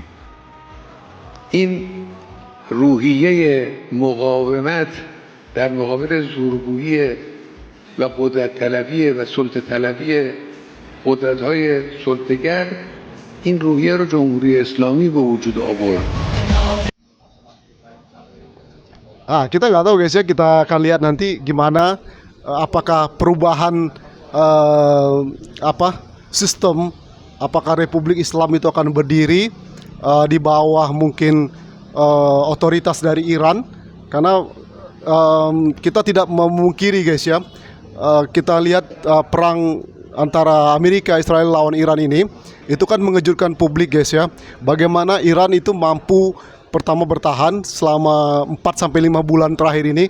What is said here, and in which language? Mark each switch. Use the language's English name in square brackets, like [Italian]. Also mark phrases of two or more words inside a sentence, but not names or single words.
[Persian] این روحیه مقاومت در مقابل زورگویی و قدرت طلبی و سلطه طلبی قدرت‌های سلطه‌گر، این روحیه رو جمهوری اسلامی به وجود آورد. [Indonesian] Kita nggak tahu guys ya, kita akan lihat nanti gimana apakah perubahan sistem, apakah Republik Islam itu akan berdiri di bawah mungkin otoritas dari Iran, karena kita tidak memungkiri guys ya, kita lihat perang antara Amerika Israel lawan Iran ini itu kan mengejutkan publik guys ya, bagaimana Iran itu mampu pertama bertahan selama 4-5 bulan terakhir ini.